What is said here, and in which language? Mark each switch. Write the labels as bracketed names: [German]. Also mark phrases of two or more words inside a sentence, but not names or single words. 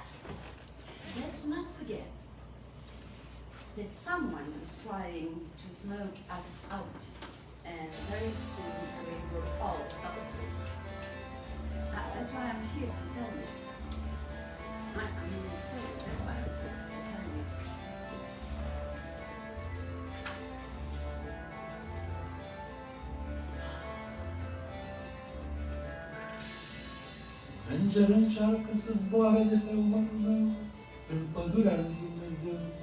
[English] Let's not forget that someone is trying to smoke us out, and very soon we will all celebrate. That's why I'm here to tell you. I mean, that's why I'm here to tell you. [Romanian] Înger încearcă să zboare de pe umărul meu în pădurea lui Dumnezeu.